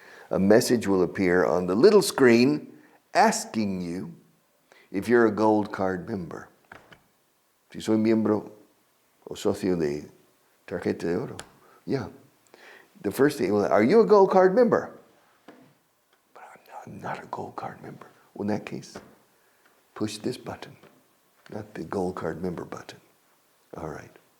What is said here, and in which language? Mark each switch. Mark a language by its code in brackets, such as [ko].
[en] A message will appear on the little screen asking you if you're a gold card member. [es] Si soy miembro o socio de tarjeta de oro. [en] The first thing, are you a gold card member? But I'm not a gold card member. Well, in that case, push this button, not the gold card member button. All right.